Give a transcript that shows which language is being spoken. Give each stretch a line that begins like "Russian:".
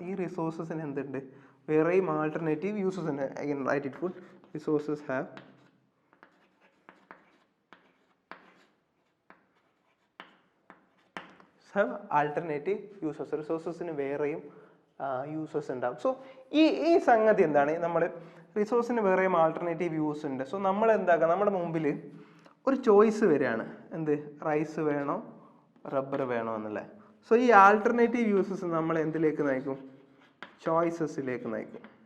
Malayalam: ഈ റിസോഴ്സസിന് എന്തുണ്ട്, വേറെയും ആൾട്ടർനേറ്റീവ് യൂസസ് ഉണ്ട്.
English: Again write it full. Resources have alternative uses.
Malayalam: റിസോഴ്സസിന് വേറെയും യൂസസ് ഉണ്ടാവും. സോ ഈ സംഗതി എന്താണ്, നമ്മൾ റിസോഴ്സിന് വേറെയും ആൾട്ടർനേറ്റീവ് യൂസ് ഉണ്ട്. സോ നമ്മൾ എന്താക്കുക, നമ്മുടെ മുമ്പിൽ ഒരു ചോയ്സ് വരികയാണ്, എന്ത്, റൈസ് വേണോ റബ്ബർ വേണോ എന്നുള്ളത്. സോ ഈ ആൾട്ടർനേറ്റീവ് യൂസസ് നമ്മൾ എന്തിലേക്ക് നയിക്കും? ചോയ്സസിലേക്ക് നയിക്കും.